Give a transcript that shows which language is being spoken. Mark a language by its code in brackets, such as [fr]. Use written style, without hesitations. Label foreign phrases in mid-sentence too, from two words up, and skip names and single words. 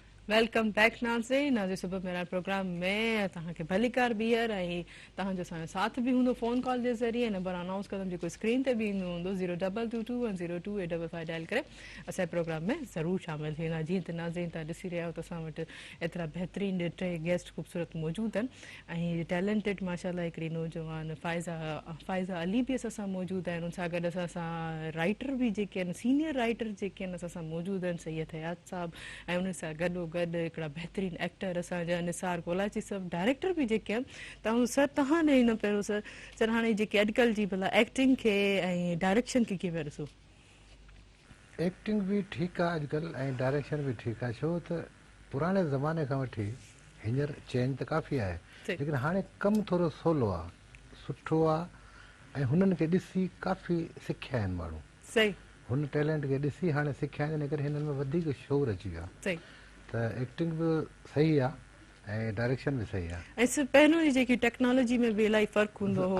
[en] welcome back [sd] नाज़रीन नाज़े सुबह मेरा प्रोग्राम में तव्हांखे भली कार ॿीहर ऐं तव्हांजो असांजो साथ बि हूंदो [en] phone call [sd] जे ज़रिए नंबर अनाउंस कंदमि जेको स्क्रीन ते बि ईंदो हूंदो 0222102855 डायल करे असांजे प्रोग्राम में ज़रूरु शामिलु थी वेंदा जीअं त नाज़रीन तव्हां ॾिसी रहिया आहियो त असां वटि एतिरा बहितरीनु टे गेस्ट ख़ूबसूरत मौजूदु आहिनि ऐं टैलेंटेड माशाल्लाह हिकिड़ी नौजवान फ़ाइज़ा अली बि असां सां मौजूदु आहिनि उन सां गॾु असां सां राइटर बि जेके आहिनि [en] senior writer [sd] जेके आहिनि असां सां मौजूदु आहिनि सैयद हयात साहब ऐं उन सां गॾो गॾु हिकिड़ा बहितरीनु एक्टर असांजा निसार कोलाची साहब डायरेक्टर बि जेके आहिनि तव्हां सर तव्हां ॾे न पहिरियों सर हाणे जेके अॼुकल्ह जी भला एक्टिंग खे ऐं डायरेक्शन खे कीअं पिया ॾिसो [ur] ایکٹنگ بھی ٹھیک ہے آج کل ڈائریکشن بھی ٹھیک ہے [sd] छो [ur] تو پرانے زمانے کا [sd] वठी हींअर [ur] چینج تو کافی ہے لیکن ہاں [sd] कम थोड़ा सवलो आ सुठो आ ऐं हुननि खे ॾिसी काफ़ी सिखिया आहिनि माण्हू सही हुन टैलेंट खे ॾिसी हाणे सिखिया आहिनि इन करे हिननि में वधीक शोर अची वियो सही त एक्टिंग भी सही आहे ऐं डायरेक्शन भी सही आहे ऐं पहिरियों जी जेकी टेक्नोलॉजी में बि इलाही फ़र्क़ु हूंदो हो